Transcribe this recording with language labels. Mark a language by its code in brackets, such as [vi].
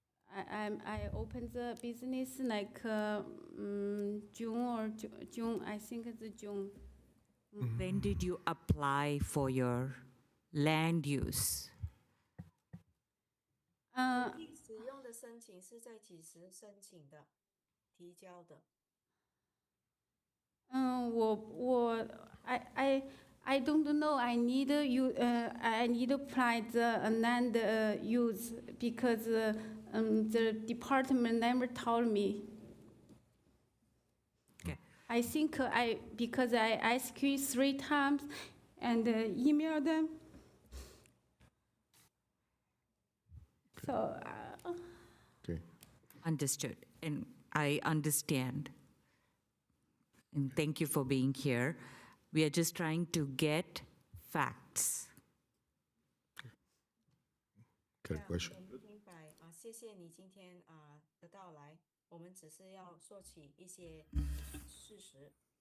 [en] I opened the business like June or June, I think it's June. When did you apply for your land use? [zh] 使用的申请是在几时申请的？提交的？ [en] I don't know. I need to apply the land use because the department never told me. Okay. I think because I asked you 3 times and emailed them. So. Okay. Understood, and I understand. And thank you for being here. We are just trying to get facts. Good question. [zh] 我们明白谢谢你今天的到来。我们只是要说起一些事实。